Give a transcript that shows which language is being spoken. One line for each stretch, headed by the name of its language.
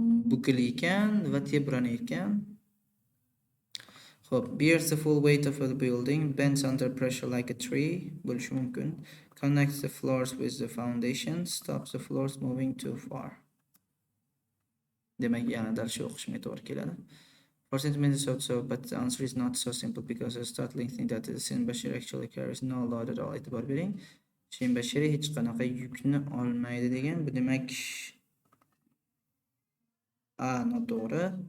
Uzbek: Bukilayotgan va tebranayotgan. Xo'p,
English: bears the full weight of the building, bends under pressure like a tree,
Uzbek: bo'lishi mumkin.
English: Connects the floors with the foundation, stops the floors moving too far.
Uzbek: Demak, yana dal shu o'qishimga to'g'ri keladi.
English: For centimeters or so, but the answer is not so simple because a startling thing that the Shinbashira actually carries no load at all.
Uzbek: E'tibor bering. Shinbashira hech qanaqa yukni olmaydi degan. Bu demak noto'g'ri.